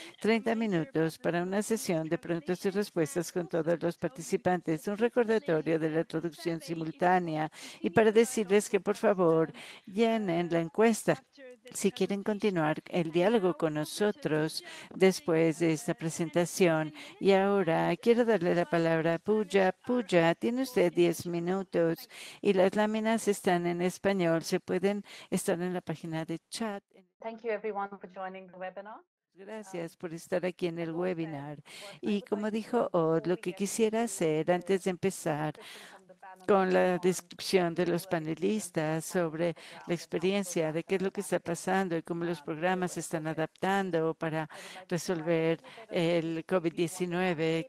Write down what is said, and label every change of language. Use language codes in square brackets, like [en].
[es] 30 minutos para una sesión de preguntas y respuestas con todos los participantes, un recordatorio de la traducción simultánea y para decirles que por favor llenen la encuesta si quieren continuar el diálogo con nosotros después de esta presentación. Y ahora quiero darle la palabra a Pooja. Pooja, tiene usted 10 minutos y las láminas están en español. Se pueden estar en la página de chat. [en] Thank you everyone for joining the webinar. [es] Gracias por estar aquí en el webinar. Y como dijo Odd, lo que quisiera hacer antes de empezar con la descripción de los panelistas sobre la experiencia de qué es lo que está pasando y cómo los programas se están adaptando para resolver el COVID-19.